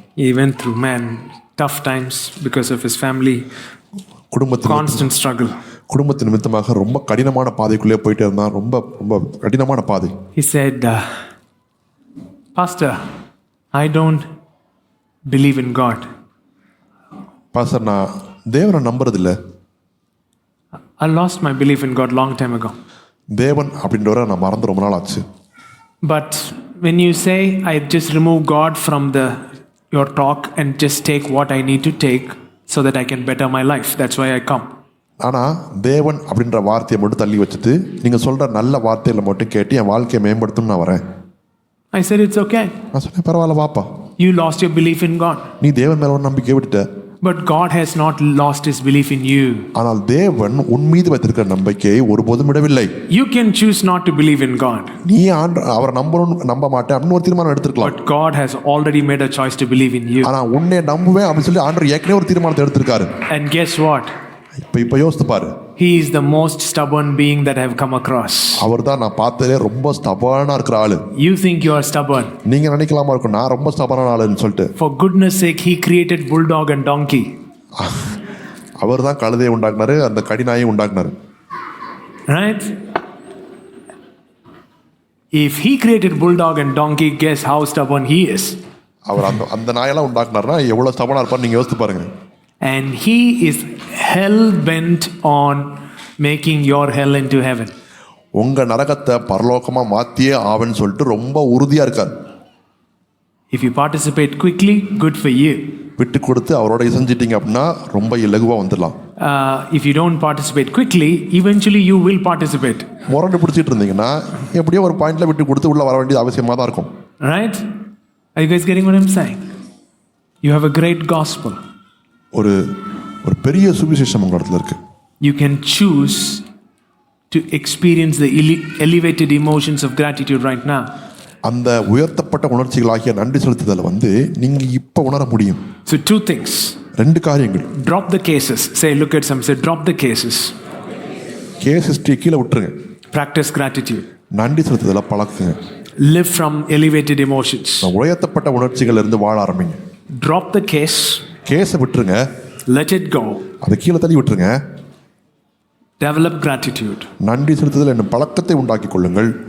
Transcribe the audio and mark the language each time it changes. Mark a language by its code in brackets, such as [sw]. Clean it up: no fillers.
[en] He went through tough times because of his family, constant struggle. [ta] குடும்பத்தின் நிமித்தமாக ரொம்ப கடினமான பாதைக்குள்ளே போயிட்டே இருந்தான். ரொம்ப ரொம்ப கடினமான பாதை. [en] He said, Pastor, I don't believe in God. [ta] Pastor, நான் தேவனை நம்புறதில்லை. [en] I lost my belief in God long time ago. [ta] தேவன் அப்படின்றவரை நான் மறந்து ரொம்ப நாள் ஆச்சு. [en] But when you say I just remove God from your talk and just take what I need to take so that I can better my life, that's why I come. [ta] ஆனால் தேவன் அப்படின்ற வார்த்தையை மட்டும் தள்ளி வச்சுட்டு நீங்கள் சொல்கிற நல்ல வார்த்தைகளை மட்டும் கேட்டு என் வாழ்க்கையை மேம்படுத்தணும்னு நான் வரேன். [en] I said it's okay. [ta] நான் சொன்னேன், பரவாயில்ல வாப்பா. [en] You lost your belief in God. [ta] நீ தேவன் மேல ஒரு நம்பிக்கை விட்டுட்ட. [en] But God has not lost his belief in you. [ta] ஆனால் தேவன் உன் மீது வைத்திருக்கிற நம்பிக்கையை ஒருபோதும் விடவில்லை. [en] You can choose not to believe in God. [ta] நீ அவரை நம்ப மாட்டேன் அப்படின்னு ஒரு தீர்மானம் எடுத்துக்கலாம். [en] But God has already made a choice to believe in you. [ta] ஆனா உன்னை நம்புவேன் அப்படின்னு சொல்லி ஆண்டவர் ஏற்கனவே ஒரு தீர்மானத்தை எடுத்திருக்காரு. [en] And guess what? [ta] இப்ப யோசித்து பாரு. [en] He is the most stubborn being that I have come across. [ta] அவர்தான் நான் பார்த்ததே ரொம்ப ஸ்டபர்னா இருக்கிற ஆளு. [en] You think you are stubborn. [ta] நீங்க நினைக்கலாமா இருக்கும் நான் ரொம்ப ஸ்டபர்னான ஆளுன்னு சொல்லிட்டு. [en] For goodness sake, he created bulldog and donkey. [ta] அவர்தான் கழுதையை உண்டாக்குனாரு, அந்த கடிநாயை உண்டாக்குனாரு. [en] Right? If he created bulldog and donkey, guess how stubborn he is. [ta] அவர் அந்த நாயெல்லாம் உண்டாக்குனாருன்னா எவ்வளவு ஸ்டபர்னா இருப்பார் நீங்க யோசித்து பாருங்க. [en] And he is hell bent on making your hell into heaven. [ta] உங்க நரகத்தை பரலோகமா மாத்தியே ஆவன்னு சொல்லிட்டு ரொம்ப உறுதியா இருக்கார். [en] If you participate quickly, good for you. [ta] விட்டு கொடுத்து அவரோட இசைஞ்சிட்டீங்க அப்படின்னா ரொம்ப இலகுவா வந்துடலாம். [en] If you don't participate quickly, eventually you will participate. [ta] முரண்டு பிடிச்சிட்டு இருந்தீங்கன்னா எப்படியோ ஒரு பாயிண்ட்ல விட்டு கொடுத்து உள்ள வர வேண்டியது அவசியமா தான் இருக்கும். [en] Right? Are you guys getting what I'm saying? You have a great gospel. [ta] ஒரு பெரிய சுவிசேஷம் உங்க இடத்துல இருக்கு. [en] You can choose to experience the elevated emotions of gratitude right now. [ta] அந்த உயர்த்தப்பட்ட உணர்ச்சிகளாகிய நன்றி செலுத்துதல் நீங்க இப்ப உணர முடியும். [en] So two things. [ta] ரெண்டு காரியங்கள். [en] Drop the cases. Say, look at some. Say, drop the cases. [ta] Case history கீழே விட்டுருங்க. [en] Practice gratitude. [ta] நன்றி செலுத்துதலை பழக்குங்க. [en] Live from elevated emotions. [ta] உயர்த்தப்பட்ட உணர்ச்சிகள் இருந்து வாழ ஆரம்பிங்க. [en] Drop the case. [ta] கேஸை விட்டுருங்க. [en] Let it go. [ta] அதை கீழே தள்ளி விட்டுருங்க. [en] Develop gratitude. [ta] நன்றி செலுத்துதல் என்னும் பழக்கத்தை உண்டாக்கி கொள்ளுங்கள்.